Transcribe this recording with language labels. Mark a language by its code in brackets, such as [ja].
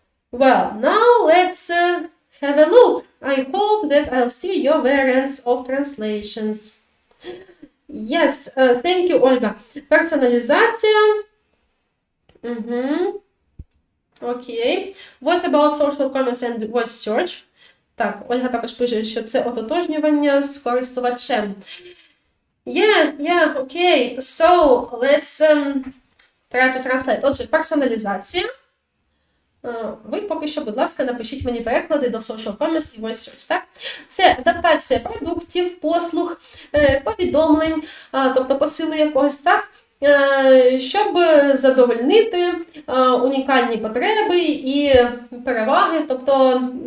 [en] Well, now let's have a look. I hope that I'll see your variants of translations. Yes, thank you, Olga. Personalization. Okay. What about social commerce and voice search? [uk] Так, Ольга також пише, що це ототожнювання з користувачем. [en] Yeah, okay. So, let's try to translate. [uk] Отже, персоналізація. Ви поки що, будь ласка, напишіть мені переклади до social commerce і voice search, так? Це адаптація продуктів, послуг, повідомлень, тобто посили якогось, так? Щоб задовольнити унікальні потреби і переваги, тобто